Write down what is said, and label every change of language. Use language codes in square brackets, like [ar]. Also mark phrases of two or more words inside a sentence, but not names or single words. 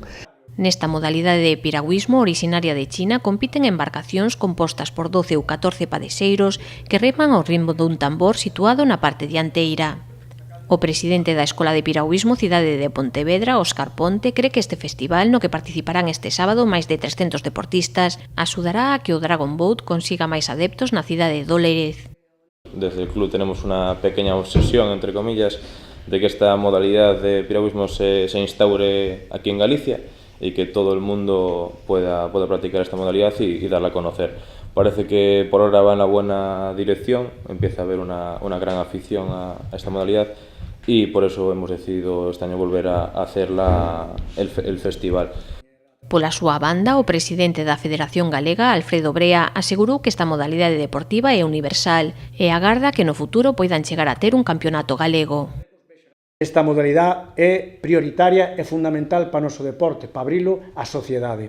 [gl] Nesta modalidade de piragüismo orixinaria de China compiten embarcacións compostas por 12 ou 14 padexeiros que reman ao ritmo dun tambor situado na parte dianteira. O presidente da Escola de Piragüismo Cidade de Pontevedra, Óscar Ponte, cree que este festival, no que participarán este sábado máis de 300 deportistas, axudará a que o Dragon Boat consiga máis adeptos na cidade do Lérez. [es] Desde el club tenemos una pequeña obsesión, entre comillas, de que esta modalidad de piragüismo se instaure aquí en Galicia y que todo el mundo pueda practicar esta modalidad y darla a conocer. Parece que por ahora va en la buena dirección, empieza a haber una gran afición a esta modalidad y por eso hemos decidido este año volver a hacer el festival. [gl] Pola súa banda, o presidente da Federación Galega, Alfredo Brea, asegurou que esta modalidade deportiva é universal e agarda que no futuro poidan chegar a ter un campeonato galego. Esta modalidade é prioritaria e fundamental para o noso deporte, para abrilo á sociedade.